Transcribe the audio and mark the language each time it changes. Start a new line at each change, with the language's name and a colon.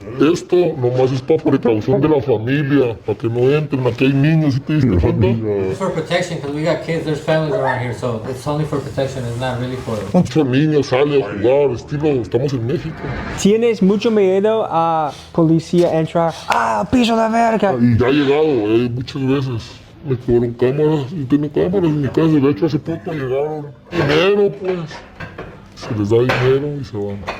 Spanish: Esto nomás es para precaución de la familia, para que no entren. Aquí hay niños, ¿sí te diste cuenta?
English: It's for protection, because we got kids, there's families around here, so it's only for protection, it's not really for...
Spanish: Muchos niños salen a jugar, estilo, estamos en México. ¿Tienes mucho miedo a policía entrar? Piso de verga! Y ya ha llegado, muchas veces. Me cobraron cámaras, y tengo cámaras en mi casa. De hecho, hace poco llegaron. Dinero, pues. Se les da dinero y se van.